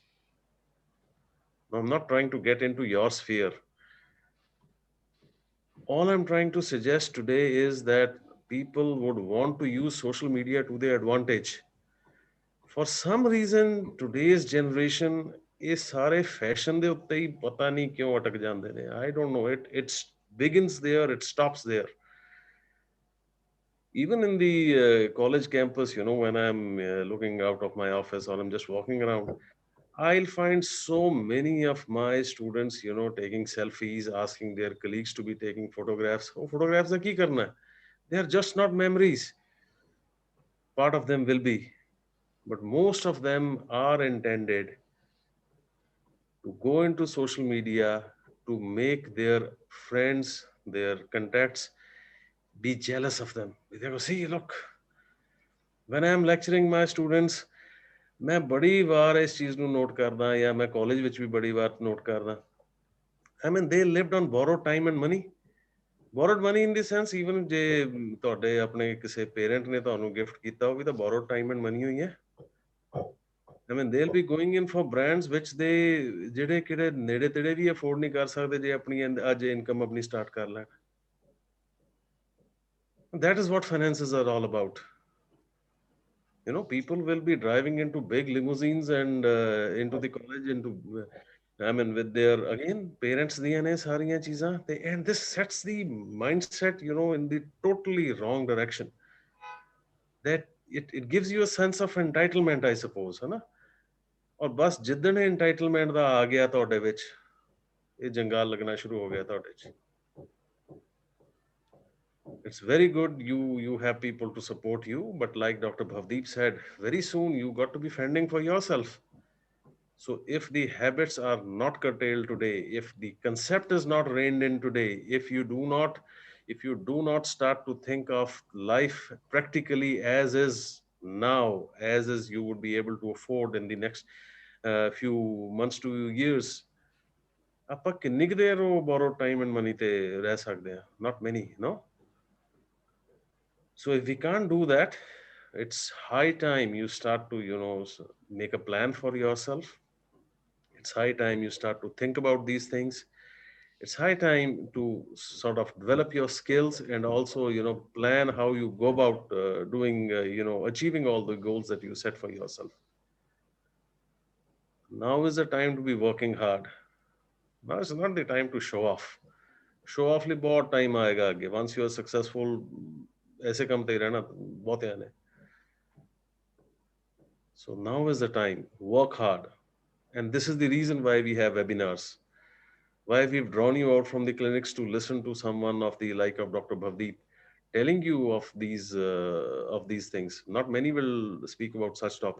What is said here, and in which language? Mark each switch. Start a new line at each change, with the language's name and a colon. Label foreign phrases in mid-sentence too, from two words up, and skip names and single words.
English: Now, I'm not trying to get into your sphere. All I'm trying to suggest today is that people would want to use social media to their advantage. For some reason, today's generation is
Punjabi: ਸਾਰੇ fashion ਦੇ ਉੱਤੇ ਹੀ ਪਤਾ ਨਹੀਂ ਕਿਉਂ ਅਟਕ ਜਾਂਦੇ ਨੇ.
English: I don't know. It begins there, it stops there. Even in the college campus, when I'm looking out of my office or I'm just walking around, I'll find so many of my students, taking selfies, asking their colleagues to be taking photographs. Oh, photographs are
Punjabi: ਕੀ ਕਰਨਾ?
English: They are just not memories. Part of them will be, but most of them are intended to go into social media to make their friends, their contacts be jealous of them. They go, see, look, when I am lecturing my students,
Punjabi: ਮੈਂ ਬੜੀ ਵਾਰ ਇਸ ਚੀਜ਼ ਨੂੰ ਨੋਟ ਕਰਦਾ ਜਾਂ ਮੈਂ ਕਾਲਜ ਵਿੱਚ ਵੀ ਬੜੀ ਵਾਰ ਨੋਟ ਕਰਦਾ.
English: I mean, they lived on borrowed time and money. Borrowed money in the sense, even
Punjabi: ਜੇ ਤੁਹਾਡੇ ਆਪਣੇ ਕਿਸੇ parent ਨੇ ਤੁਹਾਨੂੰ gift ਕੀਤਾ ਉਹ ਵੀ ਤਾਂ
English: borrowed time and money
Punjabi: ਹੋਈ ਹੈ.
English: I mean, they'll be going in for brands which they
Punjabi: ਜਿਹੜੇ ਕਿਹੜੇ ਨੇੜੇ ਤੇੜੇ ਵੀ afford ਨਹੀਂ ਕਰ ਸਕਦੇ ਜੇ ਆਪਣੀ ਅੱਜ income ਆਪਣੀ start ਕਰ ਲੈਣ.
English: That is what finances are all about. People will be driving into big limousines and into the college, I mean, with their, again, parents,
Punjabi: DNA, ਸਾਰੀਆਂ ਚੀਜ਼ਾਂ,
English: and this sets the mindset, in the totally wrong direction. That it gives you a sense of entitlement, I suppose,
Hindi: है ना? और बस
Punjabi: जिद्दन entitlement ਦਾ ਆ ਗਿਆ ਤੁਹਾਡੇ ਵਿੱਚ, ਇਹ ਜੰਗਾਲ ਲੱਗਣਾ ਸ਼ੁਰੂ ਹੋ ਗਿਆ ਤੁਹਾਡੇ 'ਚ.
English: It's very good you have people to support you, but like Dr. Bhavdeep said, very soon you got to be fending for yourself. So if the habits are not curtailed today, if the concept is not reined in today, if you do not start to think of life practically as is now, as is you would be able to afford in the next few months to years,
Punjabi: ਆਪਾਂ ਕਿੰਨੀ ਕੁ ਦੇਰ ਉਹ
English: borrowed time and money
Punjabi: ਤੇ ਰਹਿ ਸਕਦੇ ਆ?
English: Not many, no? So if we can't do that, it's high time you start to, make a plan for yourself. It's high time you start to think about these things. It's high time to sort of develop your skills and also, plan how you go about doing, achieving all the goals that you set for yourself. Now is the time to be working hard. Now is not the time to show off. Show off
Hindi: ली बहुत टाइम आएगा आगे.
English: Once you are successful,
Hindi: ऐसे काम ते ही रहना बहुत है.
English: So now is the time. Work hard. And this is the reason why we have webinars. Why we've drawn you out from the clinics to listen to someone of the like of Dr. Bhavdeep telling you of these things. Not many will speak about such topics.